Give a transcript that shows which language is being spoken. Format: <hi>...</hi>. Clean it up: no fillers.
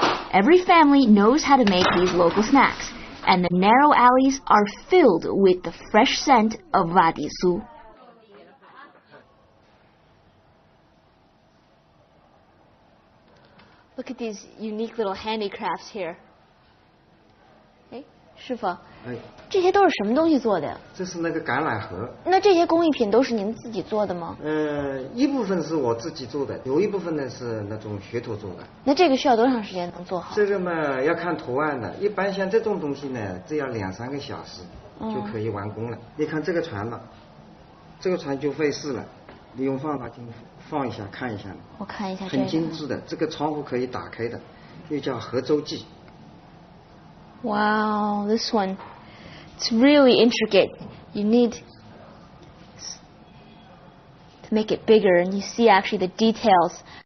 <en>Every family knows how to make these local snacks, and the narrow alleys are filled with the fresh scent of wa di su. Look at these unique little handicrafts here. Okay,</en> <zh>师傅，哎，这些都是什么东西做的呀？这是那个橄榄核。那这些工艺品都是您自己做的吗？一部分是我自己做的，有一部分呢是那种学徒做的。那这个需要多长时间能做好？这个嘛要看图案的，一般像这种东西呢，只要2-3个小时就可以完工了。你看这个船嘛，这个船就费事了，你用放大镜放一下看一下。我看一下，很精致的，这个窗户可以打开的，又叫合周记。</zh> <en>Wow, this one, it's really intricate. You need to make it bigger, and you see actually the details.</en>